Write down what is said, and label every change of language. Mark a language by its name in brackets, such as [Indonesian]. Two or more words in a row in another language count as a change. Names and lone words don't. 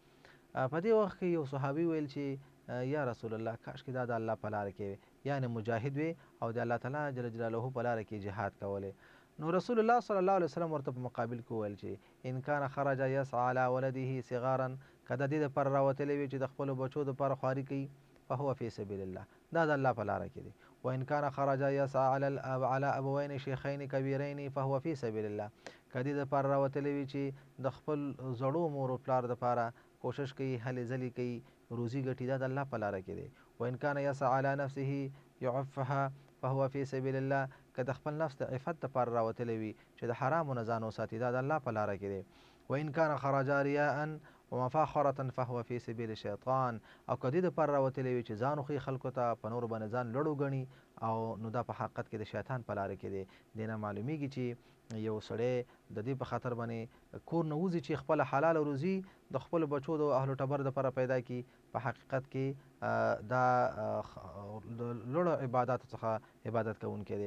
[Pashto] په دې وخت کې یو صحابي ویل چې [Arabic] یا رسول الله، [Pashto] کاشکې دا د الله په لاره کې یعنې مجاهد وي او د الله تعالی جل جلاله په لاره کې جهاد کولی. نو رسول الله صلی الله علیه وسلم ورته په مقابل کې وویل چې [Arabic] ان کان خرج یسعى علی ولده صغارا، [Pashto] که د دې دپاره راوتلی وي چې د خپلو بچو دپاره خواري کوي، [Arabic] فهو فی سبیل الله، [Pashto] دا د الله په لاره کې دی. [Arabic] وإن كان خرج يسعى على أبوين شيخين كبيرين فهو في سبيل الله. [Pashto] که دې دپاره راوتلی وي چې د خپل زړو مور و پلار دپاره کوشش کوي، هلې ځلې کوي، روزي ګټي، دا د الله په لاره کې دی. [Arabic] وإن كان يسعى على نفسه يعفها فهو في سبيل الله. [Pashto] که د خپل نفس د عفت دپاره راوتلی وي چې د حرامو نه ځان وساتي، دا د الله په لاره کې دی. [Arabic] وإن كان خرج رياء ومفاخرة فهو في سبيل الشیطان. [Pashto] او که دې دپاره راوتلی وي چې ځان وښیي خلکو ته، په نورو باندې ځان لوړ وګڼي، او نو دا په حقیقت کې د شیطان په لاره کې دی. دې نه معلومیږي چې یو سړی د دې په خاطر باندې کور نه وځي چې خپله حلاله روزي د خپلو بچو د اهل ټبر دپاره پیدا کړي، په حقیقت کې دا د لوړو عباداتو څخه عبادت کوونکی دی.